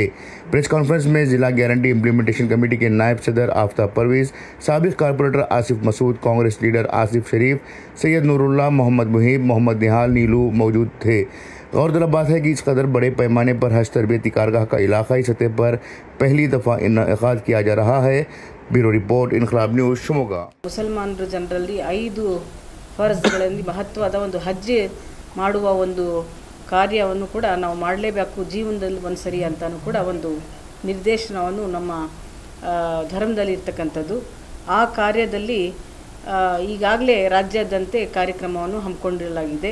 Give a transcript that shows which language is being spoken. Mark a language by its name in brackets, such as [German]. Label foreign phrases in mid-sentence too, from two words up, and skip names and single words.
[English] press conference [Urdu] میں ضلع [English] guarantee implementation committee [Urdu] کے نائب صدر آفتاب پرویز، سابق کارپوریٹر آصف مسعود, [English] Congress leader [Urdu] آصف شریف، سید نوراللہ، محمد محیب، محمد نہال، نیلو موجود تھے. غورطلب بات ہے کہ اس قدر بڑے پیمانے پر حج تربیتی کارگاہ کا علاقائی سطح پر پہلی دفعہ انعقاد کیا جا رہا ہے. [English] bureau report, [Urdu] इनकलाब न्यूज़, शिवमोगा। [Kannada] ಮುಸಲ್ಮಾನರ ಜನರಲ್ಲಿ 5 ಫರ್ಜ್ಗಳಲ್ಲಿ ಮಹತ್ವದ ಒಂದು ಹಜ್ ಮಾಡುವ ಒಂದು ಕಾರ್ಯವನ್ನು ಕೂಡ ನಾವು ಮಾಡಲೇಬೇಕು ಜೀವನದಲ್ಲಿ ಒಂದು ಸರಿ ಅಂತಾನೂ ಕೂಡ ಒಂದು ನಿರ್ದೇಶನವನ್ನು ನಮ್ಮ ಧರ್ಮದಲ್ಲಿ ಇರ್ತಕ್ಕಂಥದ್ದು। ಆ ಕಾರ್ಯದಲ್ಲಿ ಈಗಾಗಲೇ ರಾಜ್ಯಾದ್ಯಂತ ಕಾರ್ಯಕ್ರಮವನ್ನು ಹಮ್ಮಿಕೊಳ್ಳಲಾಗಿದೆ।